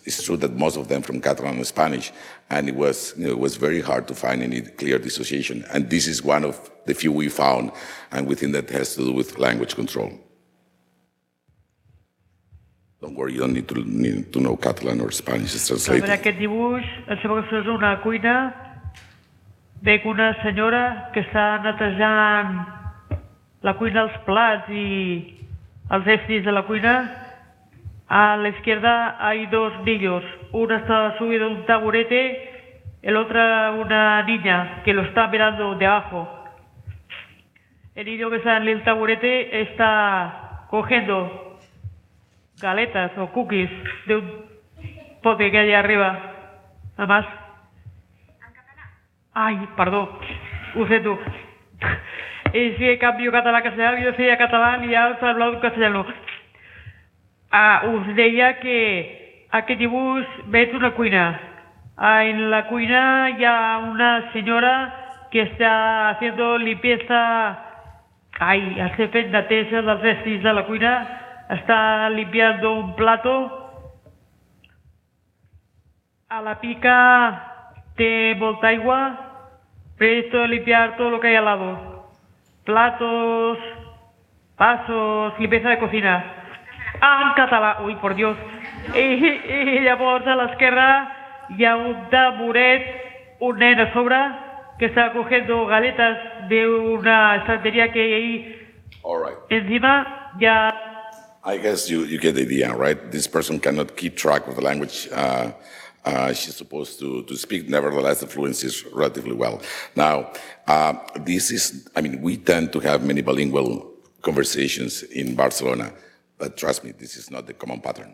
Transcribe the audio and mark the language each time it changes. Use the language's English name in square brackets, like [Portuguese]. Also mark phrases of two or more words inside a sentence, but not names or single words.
[English] It's true that most of them from Catalan and Spanish, and it was very hard to find any clear dissociation, and this is one of the few we found, and we think that has to do with language control. Don't worry, you don't need to know Catalan or Spanish, it's translated. [Catalan] A veure, aquest dibuix, em sembla que és una cuina. Veig una senyora que està netejant la cuina, els plats y els estris de la cuina. [Spanish] A la izquierda hay dos niños. Uno está subido a un taburete, el otro una niña que lo está mirando de abajo. El niño que está en el taburete está cogiendo galetas o cookies de un pote que hay arriba. Nada más. Ay, [Catalan] perdó, ho sento. És que canvio català-castellà, jo feia català i ja s'ha hablat [Spanish] en castellano. [Catalan] Us deia que aquest dibuix veig una cuina. En la cuina hi ha una senyora que està [Spanish] haciendo limpieza, [Catalan] està fent neteja dels estris de la cuina, [Spanish] está limpiando un plato. [Catalan] A la pica té molta aigua. [Spanish] Presto a limpiar todo lo que hay al lado. Platos, vasos, limpieza de cocina. [Catalan] En català, ui, [Spanish] por Dios. [Catalan] I llavors a l'esquerra hi ha un taburet, un nen a sobre que [Spanish] está cogiendo galetas de una estantería que hay ahí. Encima ya [English] I guess you get the idea, right? This person cannot keep track of the language she's supposed to speak. Nevertheless, the fluency is relatively well. Now, we tend to have many bilingual conversations in Barcelona, but trust me, this is not the common pattern.